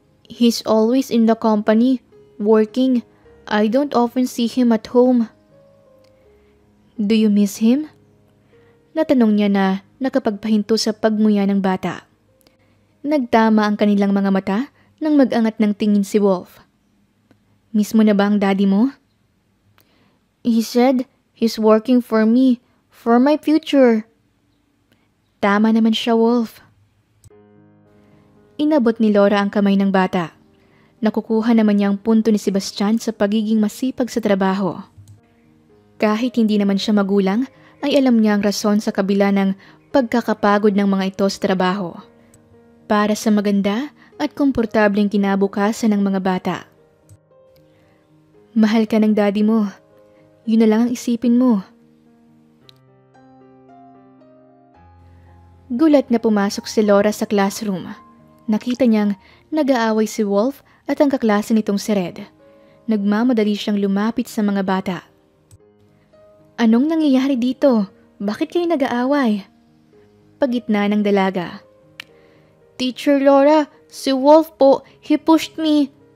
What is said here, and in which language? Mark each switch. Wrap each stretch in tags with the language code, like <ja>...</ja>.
<en>He's always in the company, working. I don't often see him at home. Do you miss him?</en> <tl>Natanong niya na nakapagpahinto sa pagmuya ng bata. Nagtama ang kanilang mga mata nang mag-angat ng tingin si Wolf. Miss mo na ba ang daddy mo?</tl> <en>He said he's working for me, for my future.</en> <tl>Tama naman siya, Wolf. Inabot ni Laura ang kamay ng bata. Nakukuha naman niya ang punto ni Sebastian sa pagiging masipag sa trabaho. Kahit hindi naman siya magulang, ay alam niya ang rason sa kabila ng pagkakapagod ng mga ito sa trabaho. Para sa maganda at komportableng kinabukasan ng mga bata. Mahal ka ng daddy mo. Yun na lang ang isipin mo. Gulat na pumasok si Laura sa classroom. Nakita niyang nag-aaway si Wolf at ang kaklase nitong si Red. Nagmamadali siyang lumapit sa mga bata. Anong nangyayari dito? Bakit kayo nag-aaway? pagitna ng dalaga. Teacher Laura, si Wolf po,</tl> <en>he pushed me.</en>